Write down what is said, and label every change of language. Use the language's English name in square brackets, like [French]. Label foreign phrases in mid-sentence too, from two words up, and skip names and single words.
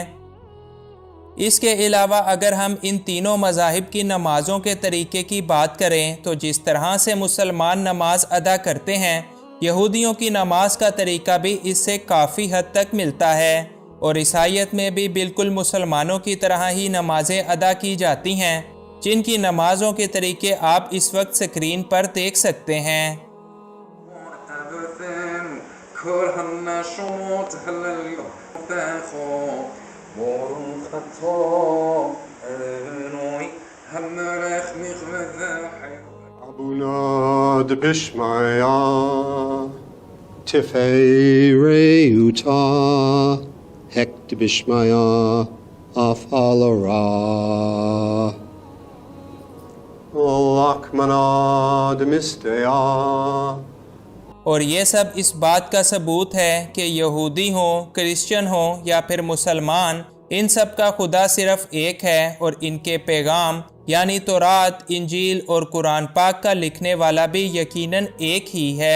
[Urdu] اس کے علاوہ اگر ہم ان تینوں مذاہب کی نمازوں کے طریقے کی بات کریں تو جس طرح سے مسلمان نماز ادا کرتے ہیں، یہودیوں کی نماز کا طریقہ بھی اس سے کافی حد تک ملتا ہے، اور عیسائیت میں بھی بالکل مسلمانوں کی طرح ہی نمازیں ادا کی جاتی ہیں، جن کی نمازوں کے طریقے آپ اس وقت سکرین پر دیکھ سکتے ہیں۔ [Aramaic] Abunad Bishmaya Tifei-Reuta Hekt Bishmaya Afalara Lakmanad Mistaya۔ [Urdu] اور یہ سب اس بات کا ثبوت ہے کہ یہودی ہوں، کرسچن ہوں یا پھر مسلمان، ان سب کا خدا صرف ایک ہے، اور ان کے پیغام یعنی تورات، انجیل اور قرآن پاک کا لکھنے والا بھی یقیناً ایک ہی ہے۔